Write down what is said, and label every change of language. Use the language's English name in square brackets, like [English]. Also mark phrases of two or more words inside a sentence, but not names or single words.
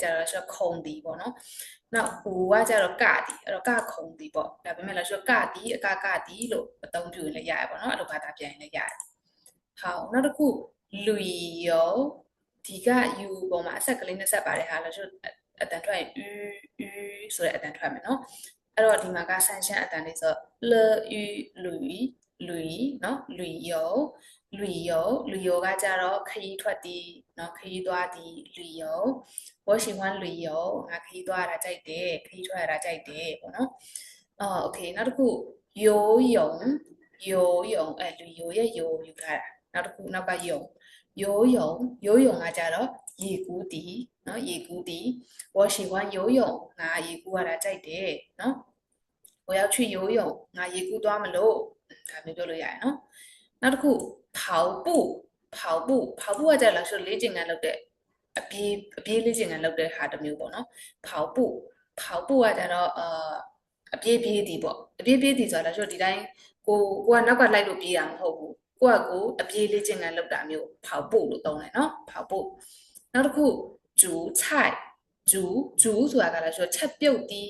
[Burmese] တော့ဆိုခုံတီပေါ့နော်နောက်ဟူကကြတော့ကတီအဲ့တော့ကခုံတီပေါ့ဒါပေမဲ့လည်းဆိုကတီအကားကတီလို့အသုံးပြုရင်လည်းရတယ်ပေါ့နော်အဲ့လိုဘာသာပြန်ရင်လည်းရတယ်好နောက်တစ်ခု旅游ဒီက u ပုံမှာအဆက်ကလေးနဲ့ဆက်ပါတယ်ဟာလည်းဆိုအတန်ထွက်ရင် u ဆိုတဲ့အတန်ထွက်မယ်နော်အဲ့တော့ဒီမှာကဆန်ရှမ်းအတန်လေးဆို le u เนาะ旅游ကကြတော့ခရီးထွက်သည်เนาะခရီးသွားသည် [Chinese] 旅游我喜欢旅游 [Burmese] ငါခရီးသွားရတာကြိုက်တယ်ခရီးထွက်ရတာကြိုက်တယ်ပေါ့နော်โอเคနောက်တစ်ခု [Chinese] 游泳旅游 [Burmese] ရဲ့游ယူထားတာနောက်တစ်ခုနောက်က游泳ကကြတော့ရေကူးသည်เนาะရေကူးသည် [Chinese] 我喜欢游泳 [Burmese] ငါရေကူးရတာကြိုက်တယ်เนาะ [Chinese] 我要去游泳 [Burmese] ငါရေကူးသွားမလို့ဒါမျိုးပြောလို့ရတယ်နော်နောက်တစ်ခု 跑步ကကြလားဆိုလေ့ကျင့်ခန်းလုပ်တဲ့အပြေးလေ့ကျင့်ခန်းလုပ်တဲ့ဟာတစ်မျိုးပေါ့နော်跑步ကကြတော့အပြေးပြေးသည်ပေါ့အပြေးပြေးသည်ဆိုတာဆိုဒီတိုင်းကိုကနောက်ကလိုက်လို့ပြေးတာမဟုတ်ဘူးကိုအပြေးလေ့ကျင့်ခန်းလုပ်တာမျိုး跑步လို့သုံးတယ်နော်跑步နောက်တစ်ခု煮菜ဆိုတာကလည်းဆိုချက်ပြုတ်သည်